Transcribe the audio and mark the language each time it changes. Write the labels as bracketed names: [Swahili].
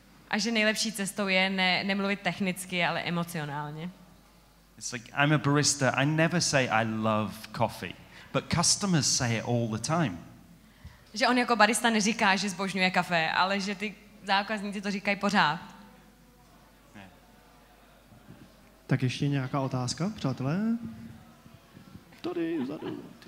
[Czech] A že nejlepší cestou je nemluvit technicky, ale emocionálně. [English] It's like, I'm a barista, I never say I love coffee, but customers say it all the time. [Czech] Že on jako barista neříká, že zbožňuje kafe, ale že ty zákazníci to říkají pořád. Tak ještě nějaká otázka, přátelé? Tady vzadu.